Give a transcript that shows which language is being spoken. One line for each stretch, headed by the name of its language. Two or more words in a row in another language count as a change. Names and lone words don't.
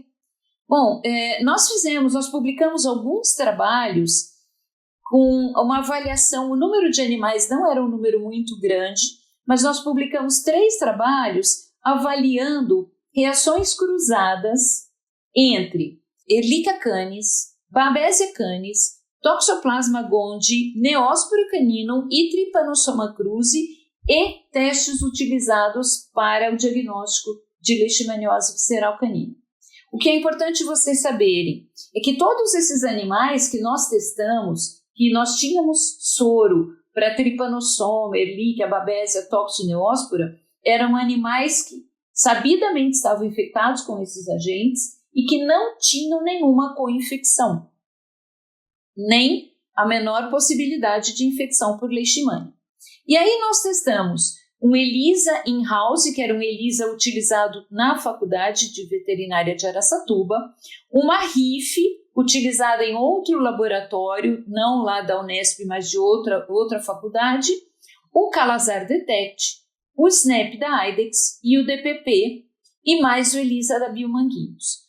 Portuguese: Bom, nós publicamos alguns trabalhos com uma avaliação, o número de animais não era um número muito grande, mas nós publicamos 3 trabalhos avaliando reações cruzadas entre Ehrlichia canis, Babesia canis, Toxoplasma gondii, Neospora caninum e Trypanosoma cruzi e testes utilizados para o diagnóstico de leishmaniose visceral canina. O que é importante vocês saberem é que todos esses animais que nós testamos, que nós tínhamos soro para Trypanosoma, Ehrlichia, Babesia, Tox e Neospora, eram animais que sabidamente estavam infectados com esses agentes e que não tinham nenhuma co-infecção, nem a menor possibilidade de infecção por leishmania. E aí nós testamos um ELISA in-house, que era um ELISA utilizado na Faculdade de Veterinária de Araçatuba, uma RIF utilizada em outro laboratório, não lá da Unesp, mas de outra faculdade, o Calazar Detect, o SNAP da IDEXX e o DPP, e mais o ELISA da Biomanguinhos.